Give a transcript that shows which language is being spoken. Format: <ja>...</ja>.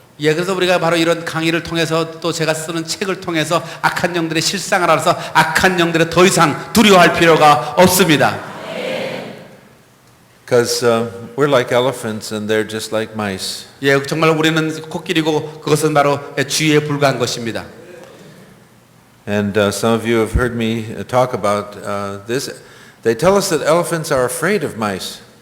<ko>예, 그래서 우리가 바로 이런 강의를 통해서 또 제가 쓰는 책을 통해서 악한 영들의 실상을 알아서 악한 영들에 더 이상 두려워할 필요가 없습니다.</ko> <en>Because we're like elephants and they're just like mice.</en> <ko>예, 정말 우리는 코끼리고 그것은 바로 쥐에 불과한 것입니다.</ko> <en>And some of you have heard me talk about this. They tell us that elephants are afraid of mice.</en>